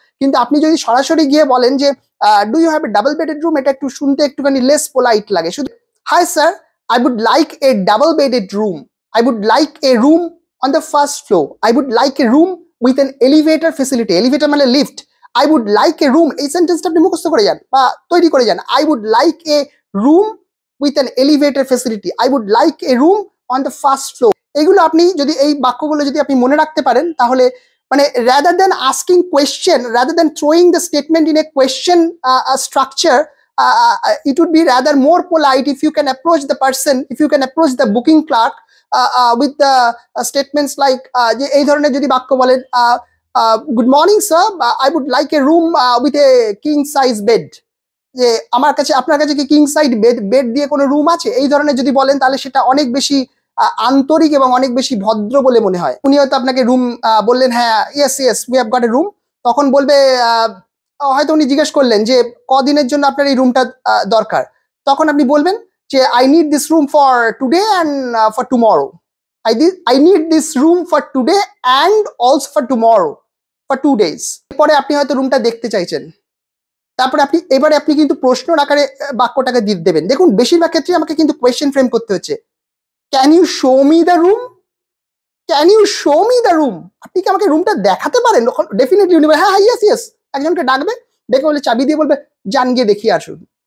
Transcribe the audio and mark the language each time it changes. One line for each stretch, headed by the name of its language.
Bangla: কিন্তু আপনি যদি সরাসরি গিয়ে বলেন যে
English: do you have a double bedded room,
Bangla: এটা একটু শুনতে একটুখানি লেস পোলাইট লাগে। শুধু
English: hi sir, I would like a double bedded room, I would like a room on the first floor, I would like a room with an elevator facility, elevator
Bangla: মানে lift,
English: I would like a room,
Bangla: এই সেন্টেন্সটা আপনি মুখস্থ করে যান বা তৈরি করে যান।
English: I would like a room with an elevator facility, I would like a room on the first floor।
Bangla: এগুলো আপনি যদি এই বাক্যগুলো যদি আপনি মনে রাখতে পারেন, তাহলে মানে
English: rather than asking question, rather than throwing the statement in a question structure, it would be rather more polite if you can approach the person, if you can approach the booking clerk with the statements like
Bangla: যে এই ধরনের যদি বাক্য বলেন,
English: good morning sir, I would like a room with a king size bed,
Bangla: যে আমার কাছে আপনার কাছে কি কিং সাইজ বেড দিয়ে কোনো রুম আছে, এই ধরনের যদি বলেন, তাহলে সেটা অনেক বেশি আন্তরিক এবং অনেক বেশি ভদ্র বলে মনে হয়। উনি হয়তো আপনাকে রুম বললেন, হ্যাঁ
English: yes we have got a room,
Bangla: তখন বলবে হয়তো উনি জিজ্ঞেস করলেন যে কদিনের জন্য আপনার এই রুমটা দরকার, তখন আপনি বলবেন যে
English: I need this room for today and for tomorrow. I need this room for today and also for tomorrow, for 2 days.
Bangla: পরে আপনি হয়তো রুমটা দেখতে চাইছেন, তারপরে এবারে আপনি কিন্তু প্রশ্ন আকারে বাক্যটাকে দেবেন। দেখুন, বেশিরভাগ ক্ষেত্রে আমাকে কিন্তু কোয়েশ্চেন ফ্রেম করতে হচ্ছে।
English: Can you show me the room? Can you show me the room?
Bangla: আপনি কি আমাকে রুমটা দেখাতে পারেন? ডেফিনেটলি উনি বলবে হ্যাঁ ইয়েস, একজনকে ডাকবে, ডেকে বলে চাবি দিয়ে বলবে যান গিয়ে দেখিয়ে আসুন।